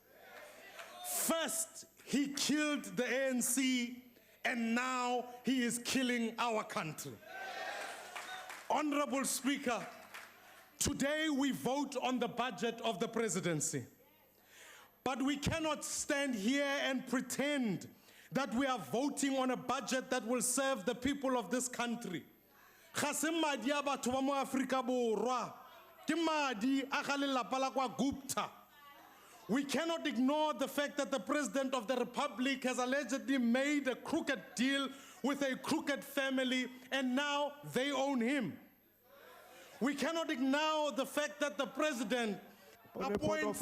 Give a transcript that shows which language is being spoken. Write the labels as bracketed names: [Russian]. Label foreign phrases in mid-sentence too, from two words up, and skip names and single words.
[English] First, he killed the ANC, and now he is killing our country. Honorable Speaker, today we vote on the budget of the presidency. But we cannot stand here and pretend that we are voting on a budget that will serve the people of this country. [Tswana] Ga se madi a batho ba mo Afrika Borwa, ke madi a ga lelapa la kwa Gupta. [English] We cannot ignore the fact that the President of the Republic has allegedly made a crooked deal with a crooked family, and now they own him. We cannot ignore the fact that the President On a point of